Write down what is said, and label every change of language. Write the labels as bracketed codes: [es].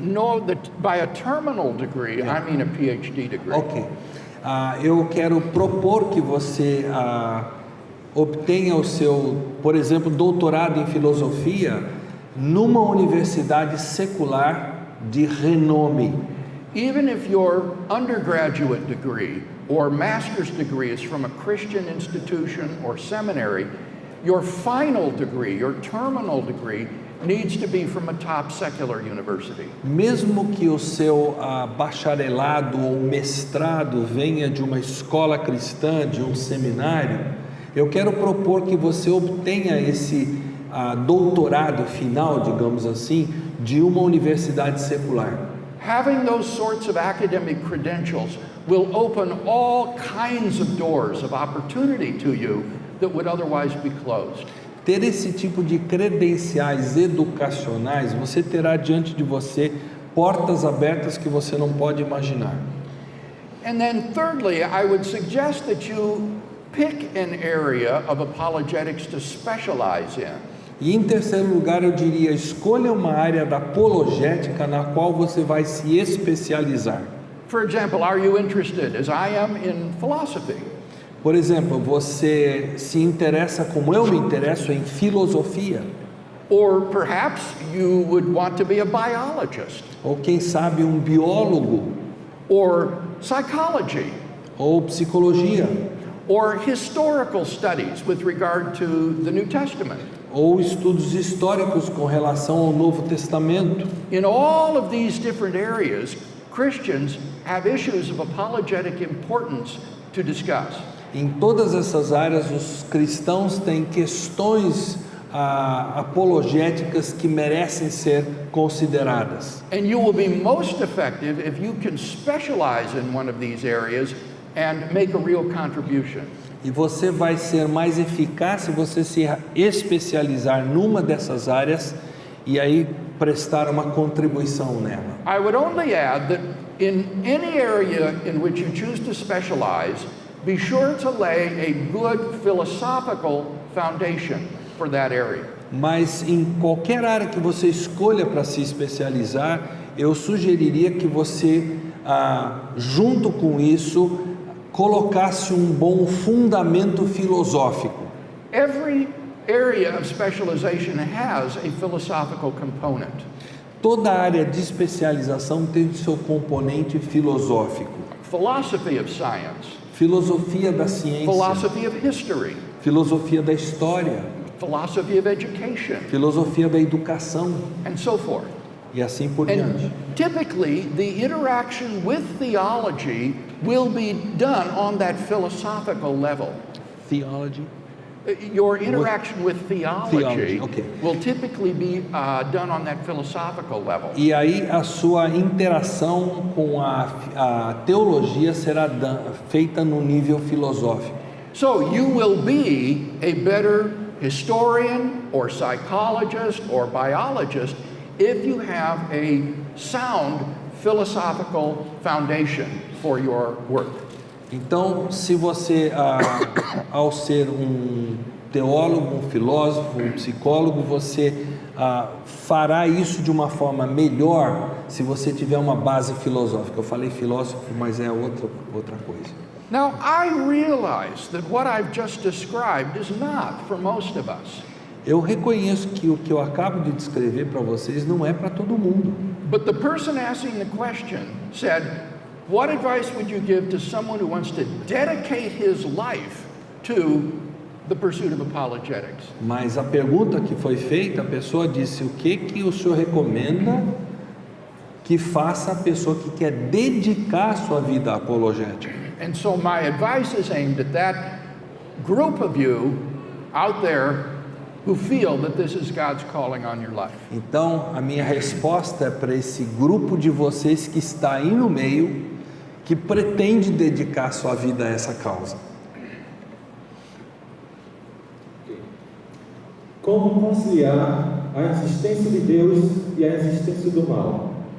[en] No, by a terminal degree, I mean a PhD degree. Ok. [pt] Eu quero propor que você obtenha o seu, por exemplo, doutorado em filosofia numa universidade secular de renome. [en] Even if your undergraduate degree or master's degree is from a Christian institution or seminary, your final degree, your terminal degree, needs to be from a top secular university. [pt] Mesmo que o seu bacharelado ou mestrado venha de uma escola cristã, de um seminário, eu quero propor que você obtenha esse doutorado final, digamos assim, de uma universidade secular. [en] Having those sorts of academic credentials will open all kinds of doors of opportunity to you that would otherwise be closed. [pt] Ter esse tipo de credenciais educacionais, você terá diante de você portas abertas que você não pode imaginar. [en] And then thirdly, I would suggest that you pick an area of apologetics to specialize in. [pt] E em terceiro lugar, eu diria, escolha uma área da apologética na qual você vai se especializar. [en] For example, are you interested, as I am, in philosophy? [pt] Por exemplo, você se interessa, como eu me interesso, em filosofia? [en] Or perhaps you would want to be a biologist, [pt] Ou quem sabe um biólogo? [en] or psychology, [pt] Ou psicologia? [en] or historical studies with regard to the New Testament. [pt] Ou estudos históricos com relação ao Novo Testamento? [en] In all of these different areas, Christians have issues of apologetic importance to discuss. [pt] Em todas essas áreas, os cristãos têm questões apologéticas que merecem ser consideradas. [en] And you will be most effective if you can specialize in one of these areas and make a real contribution. [pt] E você vai ser mais eficaz se você se especializar numa dessas áreas e aí prestar uma contribuição nela. [en] I would only add that in any area in which you choose to specialize, be sure to lay a good philosophical foundation for that area. [pt] Mas em qualquer área que você escolha para se especializar, eu sugeriria que você, junto com isso, colocasse um bom fundamento filosófico. [en] Every area of specialization has a philosophical component. [pt] Toda área de especialização tem seu componente filosófico. [en] Philosophy of science, [pt] Filosofia da ciência, [en] philosophy of history, [pt] filosofia da história, [en] philosophy of education, [pt] filosofia da educação [en] and so forth. [pt] e assim por diante. [en] And typically, the interaction with theology will be done on that philosophical level. Theology. Your interaction with theology okay. will typically be done on that philosophical level. [pt] E aí a sua interação com a teologia será feita no nível filosófico. [en] So you will be a better historian or psychologist or biologist if you have a sound philosophical foundation for your work. [pt] Então, se você, ao ser um teólogo, um filósofo, um psicólogo, você fará isso de uma forma melhor se você tiver uma base filosófica. Eu falei filósofo, mas é outra coisa. [en] Now, I realize that what I've just described is not for most of us. [pt] Eu reconheço que o que eu acabo de descrever para vocês não é para todo mundo. [en] But the person asking the question said, what advice would you give to someone who wants to dedicate his life to the pursuit of apologetics? [pt] Mas a pergunta que foi feita, a pessoa disse: o que o senhor recomenda que faça a pessoa que quer dedicar a sua vida à apologética? [en] And so my advice is aimed at that group of you out there who feel that this is God's calling on your life. [pt] Então, a minha resposta é para esse grupo de vocês que está aí no meio, que pretende dedicar sua vida a essa causa. Como conciliar a existência de Deus e a existência do mal?